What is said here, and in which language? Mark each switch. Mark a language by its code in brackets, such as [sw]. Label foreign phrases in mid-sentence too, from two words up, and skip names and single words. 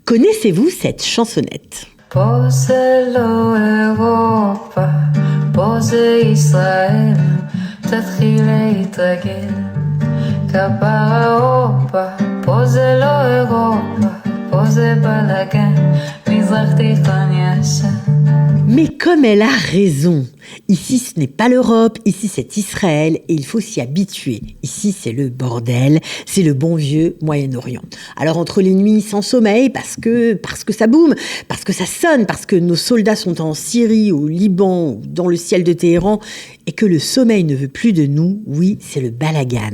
[fr] Connaissez-vous cette chansonnette ? [he] פוזל לא אירופה, פה זה ישראל, תתחיל להתרגל. כפרה הופה, פה זה לא אירופה, פה זה בלגן, מזרח תיכון ישן. [fr] Mais comme elle a raison, ici ce n'est pas l'Europe, ici c'est Israël et il faut s'y habituer. Ici c'est le bordel, c'est le bon vieux Moyen-Orient. Alors entre les nuits sans sommeil, parce que ça boum, parce que ça sonne, parce que nos soldats sont en Syrie, au Liban, ou dans le ciel de Téhéran, et que le sommeil ne veut plus de nous, oui, c'est le balagan.